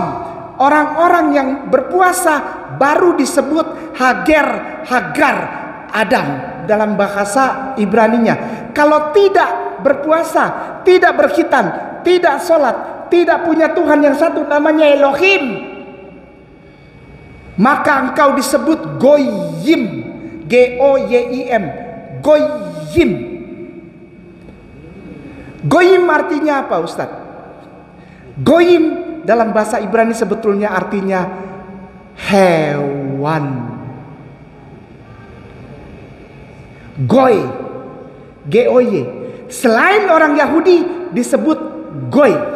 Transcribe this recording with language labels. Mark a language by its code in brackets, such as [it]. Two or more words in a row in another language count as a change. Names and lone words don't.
[id] Orang-orang yang berpuasa baru disebut Hagar Adam dalam bahasa Ibraninya. Kalau tidak berpuasa, tidak berkhitan, tidak sholat, tidak punya Tuhan yang satu namanya Elohim, maka engkau disebut Goyim. G-O-Y-I-M, Goyim. Goyim artinya apa, Ustaz? Goyim dalam bahasa Ibrani sebetulnya artinya hewan. Goy, G-O-Y. Selain orang Yahudi disebut Goy.